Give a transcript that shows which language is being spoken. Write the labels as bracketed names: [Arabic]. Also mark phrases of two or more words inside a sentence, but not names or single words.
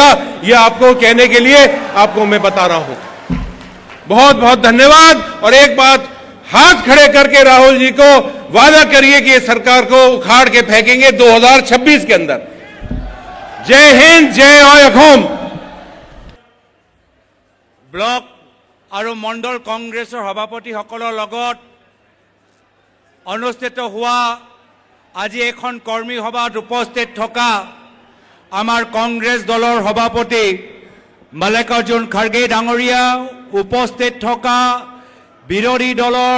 [Hindi] ये आपको कहने के लिए आपको मैं बता रहा हूं। बहुत बहुत धन्यवाद। और एक बात, हाथ खड़े करके राहुल जी को वादा करिए कि ये सरकार को उखाड़ के फेंकेंगे 2026 के अंदर। जय हिंद, जय असम। [Assamese] ব্লক আৰু মণ্ডল কংগ্ৰেছৰ সভাপতিসকলৰ লগত অনুষ্ঠিত হোৱা আজি এখন কৰ্মী সভাত উপস্থিত থকা আমাৰ কংগ্ৰেছ দলৰ সভাপতি মাল্লিকাৰ্জুন খাৰ্গে ডাঙৰীয়া, উপস্থিত থকা বিৰোধী দলৰ